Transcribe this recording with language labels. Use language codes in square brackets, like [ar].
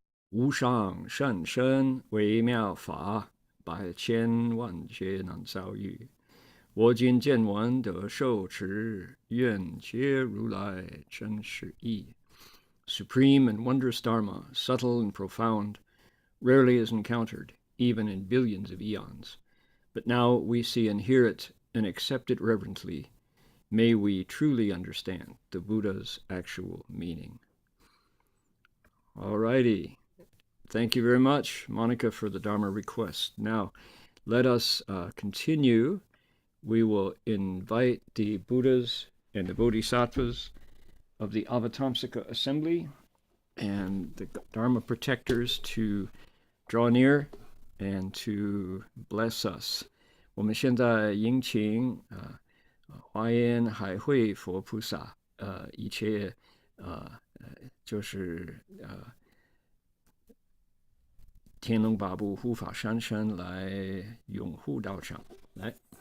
[zh] 无上甚深微妙法，百千万劫难遭遇。我今见闻得受持，愿解如来真实义。 [en] Supreme and wondrous Dharma, subtle and profound, rarely is encountered, even in billions of eons. But now we see and hear it and accept it reverently. May we truly understand the Buddha's actual meaning. All righty. Thank you very much, Monica, for the Dharma request. Now, let us continue. We will invite the Buddhas and the Bodhisattvas of the Avatamsaka Assembly and the Dharma protectors to draw near and to bless us. [zh] 我们现在迎请华严海会佛菩萨一切就是天龙八部护法三圣来拥护道场，来。